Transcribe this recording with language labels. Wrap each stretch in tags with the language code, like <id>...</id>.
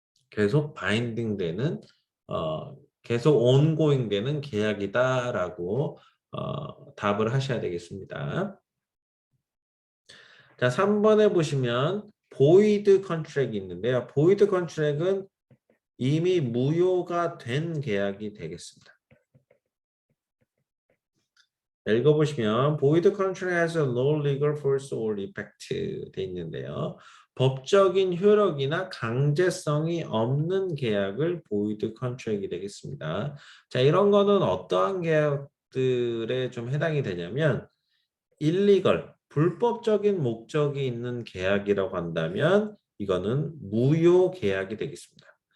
<ko>계속 바인딩 되는 계속 온고잉 되는 계약이다라고 답을 하셔야 되겠습니다. 자, 3번에 보시면 보이드 컨트랙이 있는데요. 보이드 컨트랙은 이미 무효가 된 계약이 되겠습니다. 읽어보시면</ko> <en>void contract has no legal force or effect</en> <ko>돼 있는데요. 법적인 효력이나 강제성이 없는 계약을 void contract이 되겠습니다. 자, 이런 거는 어떠한 계약들에 좀 해당이 되냐면 illegal, 불법적인 목적이 있는 계약이라고 한다면 이거는 무효 계약이 되겠습니다.</ko>